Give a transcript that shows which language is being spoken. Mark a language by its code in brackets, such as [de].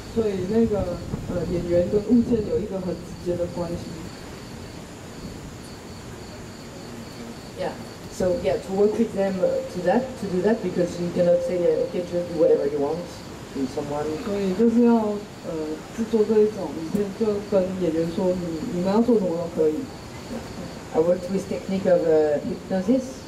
[zh] 所以那个演员跟物件有一个很直接的关系。 [en] Yeah. So yeah, to work with them to do that because you cannot say okay, just do whatever you want to someone. [zh] 所以就是要制作这一种影片，就跟演员说你们要做什么都可以。 [en] I worked with technique of hypnosis.